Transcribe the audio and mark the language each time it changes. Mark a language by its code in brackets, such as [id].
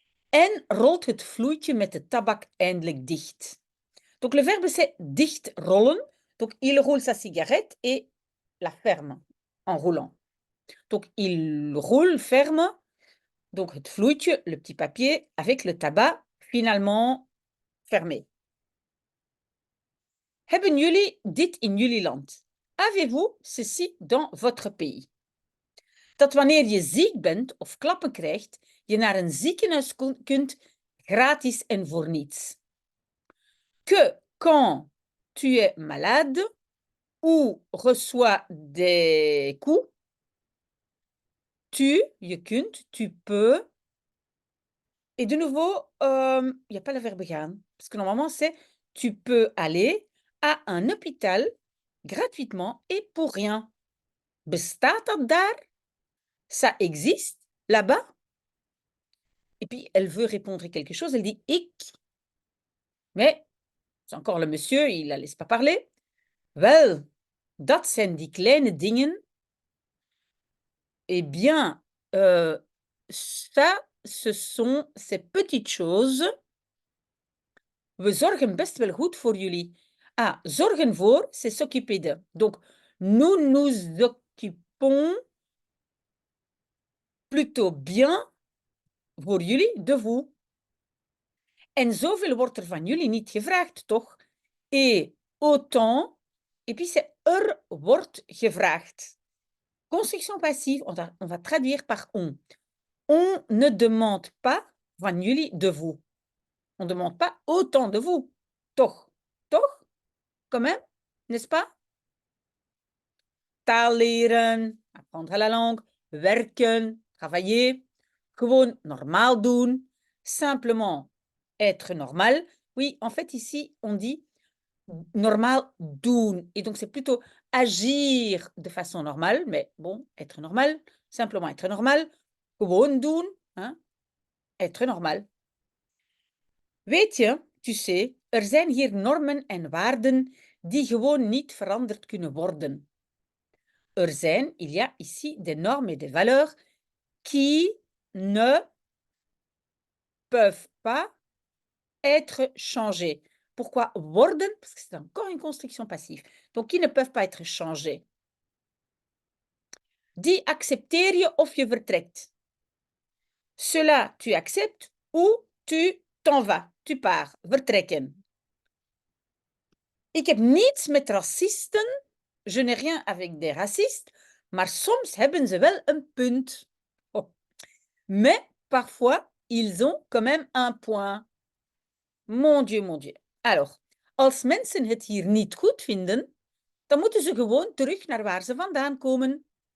[nl] En rolt het vloeitje met de tabak eindelijk dicht. [fr] Donc le verbe c'est dicht rollen. Donc il roule sa cigarette et la ferme en roulant. Donc il roule, ferme. Donc [nl] het vloeitje, [fr] le petit papier avec le tabac finalement fermé. [nl] Hebben jullie dit in jullie land? [fr] Avez-vous ceci dans votre pays? [nl] Dat wanneer je ziek bent of klappen krijgt, je naar een ziekenhuis kunt, gratis en voor niets. [fr] Que quand tu es malade ou reçois des coups, [nl] je kunt, [fr] tu peux. Et de nouveau, il n'y a pas le verbe gaan. Parce que normalement, c'est tu peux aller à un hôpital gratuitement et pour rien. [nl] Bestaat dat daar? [fr] Ça existe là-bas? Et puis, elle veut répondre quelque chose. Elle dit ik. Mais, c'est encore le monsieur, il ne la laisse pas parler. [nl] Wel, dat zijn die kleine dingen. [fr] Eh bien, ça, ce sont ces petites choses. [nl] We zorgen best wel goed voor jullie. [fr] Ah, zorgen voor, c'est s'occuper de. Donc, nous nous occupons plutôt bien [nl] voor jullie, [fr] de vous. [nl] En zoveel wordt er van jullie niet gevraagd, toch? [fr] Et autant, et puis c'est [nl] wordt gevraagd. [fr] Construction passive, on va traduire par on. On ne demande pas [nl] van jullie, [fr] de vous. On ne demande pas autant de vous. [nl] Toch? Toch? [fr] Quand même? N'est-ce pas? [nl] Taal leren, [fr] apprendre la langue, werken, travailler, [nl] gewoon normaal doen, [fr] simplement être normal. Oui, en fait, ici, on dit [nl] normal doen. [fr] Et donc, c'est plutôt agir de façon normale, mais bon, être normal, simplement être normal, [nl] gewoon doen, [fr] hein, être normal. [nl] Weet je, [fr] tu sais, [nl] er zijn hier normen en waarden die gewoon niet veranderd kunnen worden. Er zijn, [fr] il y a ici des normes et des valeurs qui ne peuvent pas être changées. Pourquoi worden? Parce que c'est encore une construction passive. Donc, qui ne peuvent pas être changées. [nl] Die accepteer je of je vertrekt. [fr] Cela, tu acceptes ou tu t'en vas. Tu pars, vertrekken. [nl] Ik heb niets met racisten. [fr] Je n'ai rien avec des racistes. [nl] Maar soms hebben ze wel een punt. Oh. [fr] Mais parfois, ils ont quand même un point. Mon Dieu, mon Dieu. [nl] Alors, als mensen het hier niet goed vinden, dan moeten ze gewoon terug naar waar ze vandaan komen.